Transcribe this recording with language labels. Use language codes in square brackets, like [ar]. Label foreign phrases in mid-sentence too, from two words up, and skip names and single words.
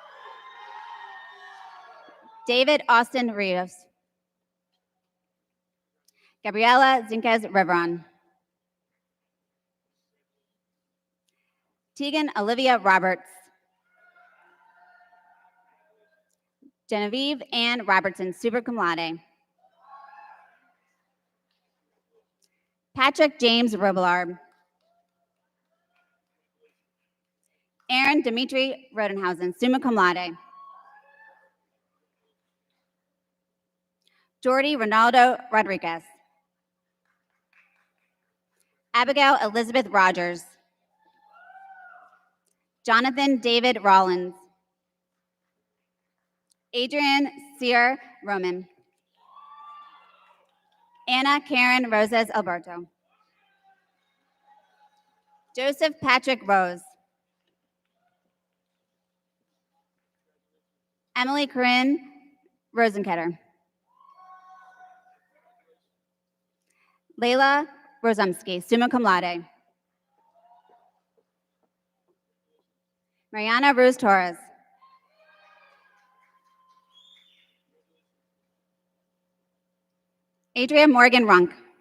[en] David Austin Rios. Gabriela Zinquez Reveron. Tegan Olivia Roberts. Genevieve Ann Robertson, [la] super cum laude. [en] Patrick James Robillard. Aaron Dimitri Rodenhausen, [la] summa cum laude. [en] Jordy Ronaldo Rodriguez. Abigail Elizabeth Rogers. Jonathan David Rollins. Adrian Sear Roman. Anna Karen Roses Alberto. Joseph Patrick Rose. Emily Corinne Rosenketter. Layla Rozumsky, [la] summa cum laude. [en] Mariana Rose Torres. Adria Morgan Runk.